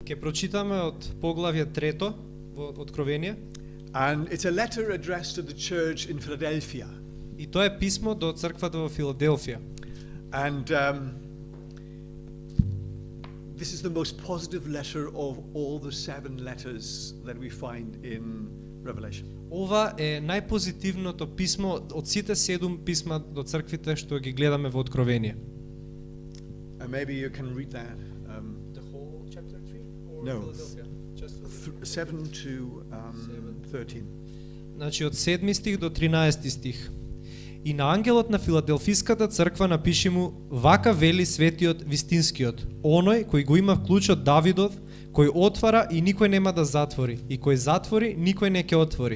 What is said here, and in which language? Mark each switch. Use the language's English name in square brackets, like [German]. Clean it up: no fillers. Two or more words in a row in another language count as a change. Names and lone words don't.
[Macedonian] Ќе прочитаме од поглавје 3 во Откровение. [English] And it's a letter addressed to the church in Philadelphia. [Macedonian] И тоа е писмо до црквата во Филаделфија. [English] And this is the most positive letter of all the 7 letters that we find in Revelation. [Macedonian] Ова е најпозитивното писмо од сите 7 писма до црквите што ги гледаме во Откровение. [English] And maybe you can read that. The whole chapter 3 or No. Philadelphia? Just 7 to 13. [Macedonian] Значи од 7 стих до 13 стих. И на ангелот на Филаделфиската црква напиши му: вака вели светиот вистинскиот, оној кој го има клучот Давидов, кој отвара и никој нема да затвори, и кој затвори никој не ќе отвори.